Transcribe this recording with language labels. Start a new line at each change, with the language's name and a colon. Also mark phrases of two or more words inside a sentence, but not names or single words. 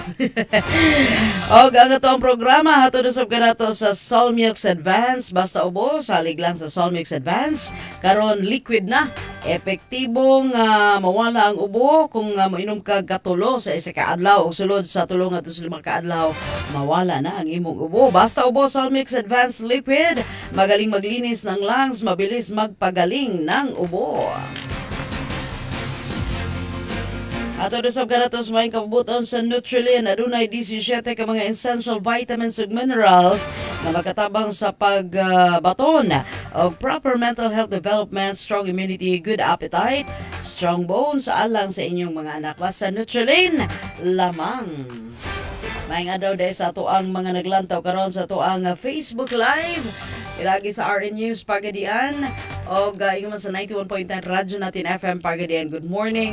Cebuano: Og ang atong programa atod usab kanato sa Solmux Advance, basta ubo salig lang sa Solmux Advance. Karon liquid na, epektibong mawala ang ubo kung mainom ka katulo sa isa ka adlaw o sulod sa tulo nga to sa 5 ka adlaw, mawala na ang imong ubo. Basta ubo Solmux Advanced Liquid,
Filipino: magaling maglinis ng lungs, mabilis magpagaling ng ubo.
Cebuano: Ato sa kanatos may kabubuton sa Nutrilin, adunay 17 ka mga
English: essential vitamins
Cebuano: ug minerals na makatabang sa pagbaton og
English: proper mental health development, strong immunity, good appetite, strong bones,
Cebuano: alang sa inyong mga anak. Basta Nutrilin lamang. Maing adlaw dahil sa ato ang mga naglantaw karon sa ato ang Facebook Live. Ilagi sa RN News Pagadian o ingon sa 91.9 Radyo Natin FM Pagadian.
English: Good morning.